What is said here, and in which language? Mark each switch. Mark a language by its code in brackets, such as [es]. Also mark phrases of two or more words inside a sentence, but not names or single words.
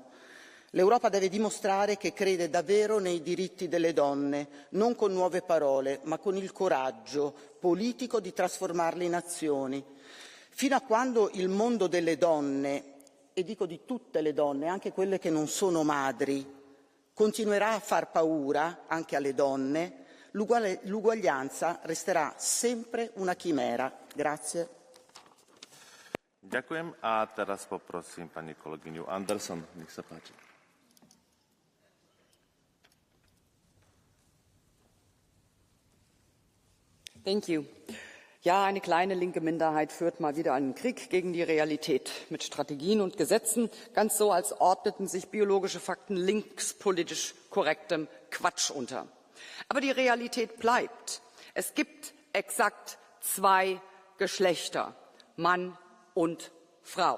[it] L'Europa deve dimostrare che crede davvero nei diritti delle donne, non con nuove parole, ma con il coraggio politico di trasformarli in azioni. Fino a quando il mondo delle donne, e dico di tutte le donne, anche quelle che non sono madri, continuerà a far paura anche alle donne, l'uguaglianza resterà sempre una chimera. Grazie. [sk] Ďakujem a teraz poprosím pani kolegyňu Anderson, nech sa páči. [en] Thank you. [de] Ja, eine kleine linke Minderheit führt mal wieder einen Krieg gegen die Realität mit Strategien und Gesetzen, ganz so, als ordneten sich biologische Fakten linkspolitisch korrektem Quatsch unter. Aber die Realität bleibt. Es gibt exakt zwei Geschlechter, Mann und Frau.